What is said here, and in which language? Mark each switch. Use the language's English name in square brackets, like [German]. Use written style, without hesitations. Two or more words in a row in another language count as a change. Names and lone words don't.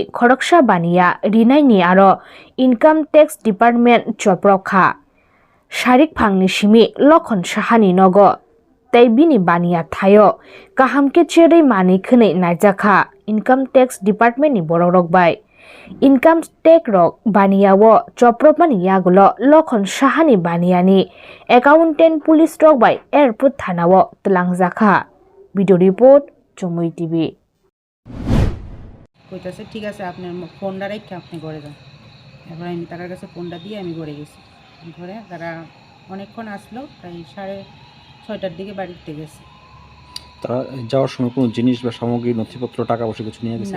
[Kok Borok] खरकसा बानिया रिनायनि आरो [English] income tax department [Kok Borok] चप्रखा शारिक फांनि सिमि लखन साहानि नगो तैबिनि बानिया थायो गाहाम के चेरै मानि खनै नायजाखा [English] income tax departmentni [Kok Borok] बररक बाय [English] income tax [Kok Borok] रक बानियावो चप्रपानि यागुलो लखन साहानि बानियानि एकाउंटेंट पुलिस रक बाय एयरपोर्ट थानावो तलांजाखा [English] video report [Kok Borok] चुमुई टीवी [Bangla] কইতাছে ঠিক আছে আপনি ফোনটা রেখে আপনি ঘরে যান। এবার আমি তার কাছে ফোনটা দিয়ে আমি ঘরে গেছি। ঘরে তারা অনেকক্ষণ আসলো, প্রায় 6:30টার দিকে বাড়িতে গেছে। তারা যাওয়ার সময় কোনো জিনিস বা সামগ্রী নথিপত্র টাকা পয়সা কিছু নিয়ে গেছে?